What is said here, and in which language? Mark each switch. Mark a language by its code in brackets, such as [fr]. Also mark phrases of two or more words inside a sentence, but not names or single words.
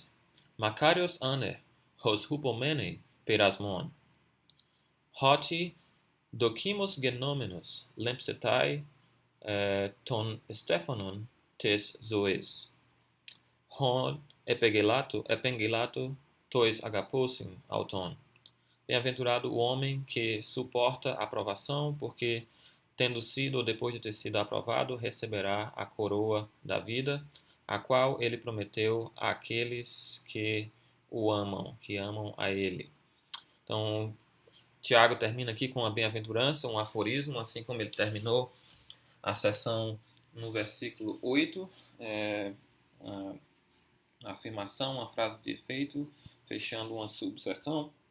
[el] Μακάριος ἀνήρ, ὃς ὑπομένει πειρασμόν. Ὅτι δόκιμος γενόμενος λήμψεται τὸν στέφανον τῆς ζωῆς. Ὃν ἐπηγγείλατο τοῖς ἀγαπῶσιν αὐτόν. [pt] Bem-aventurado o homem que suporta a provação, porque, tendo sido ou depois de ter sido aprovado, receberá a coroa da vida, a qual ele prometeu àqueles que o amam, que amam a ele. Então, Tiago termina aqui com a bem-aventurança, um aforismo, assim como ele terminou a sessão no versículo 8, a afirmação, uma frase de efeito, fechando uma subseção.